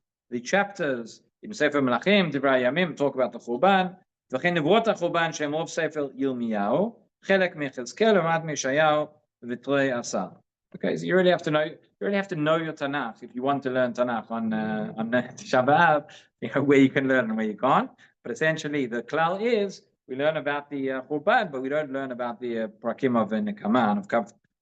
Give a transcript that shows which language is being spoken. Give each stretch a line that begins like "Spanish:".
English: The chapters in Sefer Melachim, Divrei Yamim, talk about the Churban.
Hebrew: וכן נבואות החורבן שהם רוב ספר ירמיהו, חלק מיחזקאל ומעט מישעיהו ותרי עשר.
English: Okay, so you really have to know your Tanakh if you want to learn Tanakh on Tisha B'Av, where you can learn and where you can't. But essentially, the klal is we learn about the Churban, but we don't learn about the prakim of Nekama and of Kaf.